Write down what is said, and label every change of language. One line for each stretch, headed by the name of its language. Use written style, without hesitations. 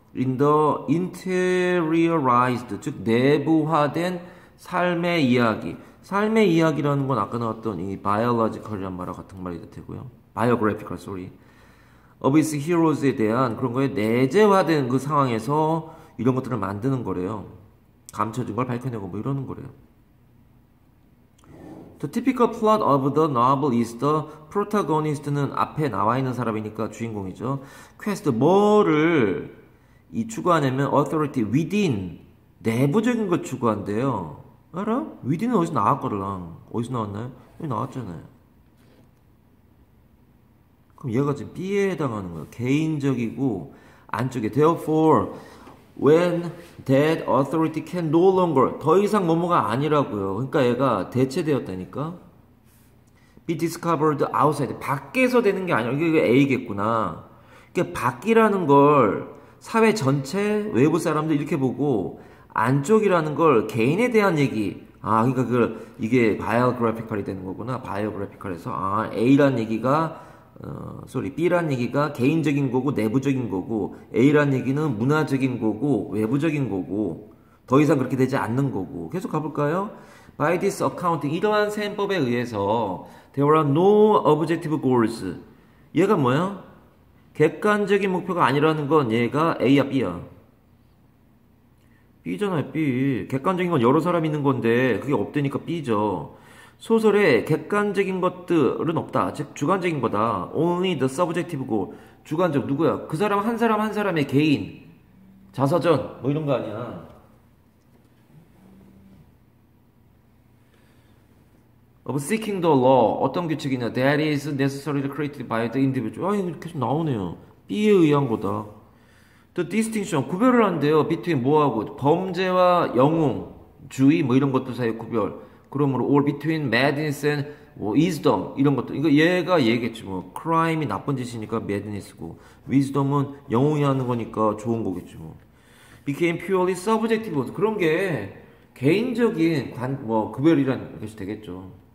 English: In the interiorized,
Korean: 즉 내부화된 삶의 이야기. 삶의 이야기라는 건 아까 나왔던 이 biological이란 말과 같은 말이 되고요.
English: biographical, sorry. of its heroes
Korean: 에 대한 그런 거에 내재화된 그 상황에서 이런 것들을 만드는 거래요. 감춰진 걸 밝혀내고 뭐 이러는 거래요.
English: The typical plot of the novel is the protagonist는
Korean: 앞에 나와 있는 사람이니까 주인공이죠. quest, 뭐를 이 추구하냐면 authority, within, 내부적인 걸 추구한대요. 알아? within은 어디서 나왔거든. 어디서 나왔나요? 여기 나왔잖아요. 그럼 얘가 지금 B에 해당하는 거예요. 개인적이고 안쪽에
English: therefore when that authority can no longer,
Korean: 더 이상 뭐뭐가 아니라고요. 그러니까 얘가 대체되었다니까.
English: be discovered outside,
Korean: 밖에서 되는 게 아니라 이게 A겠구나. 그러니까 밖이라는 걸 사회 전체 외부 사람들 이렇게 보고 안쪽이라는 걸 개인에 대한 얘기. 아, 그러니까 이게 바이오그래피컬이 되는 거구나. 바이오그래피컬에서 A라는 얘기가 B란 얘기가 개인적인 거고 내부적인 거고 A란 얘기는 문화적인 거고 외부적인 거고 더 이상 그렇게 되지 않는 거고 계속 가볼까요?
English: By this accounting
Korean: 이러한 셈법에 의해서
English: there are no objective goals
Korean: 얘가 뭐야? 객관적인 목표가 아니라는 건 얘가 A야 B야? B잖아요 B 객관적인 건 여러 사람 있는 건데 그게 없다니까 B죠. 소설에 객관적인 것들은 없다. 즉 주관적인 거다.
English: Only the subjective goal.
Korean: 주관적 누구야? 그 사람 한 사람 한 사람의 개인 자서전 뭐 이런 거 아니야.
English: Of seeking the law
Korean: 어떤 규칙이냐?
English: That is necessarily created by the individual.
Korean: 아 이거 계속 나오네요. B에 의한 거다.
English: The distinction
Korean: 구별을 한대요. between 뭐하고 범죄와 영웅, 주의 뭐 이런 것들 사이 구별. 그러므로
English: or between madness and wisdom
Korean: 이런 것도 이거 얘가 얘겠지 뭐 crime이 나쁜 짓이니까 madness고 wisdom은 영웅이 하는 거니까 좋은 거겠지 뭐
English: became purely subjective
Korean: 그런 게 개인적인 구별이란 것이 되겠죠.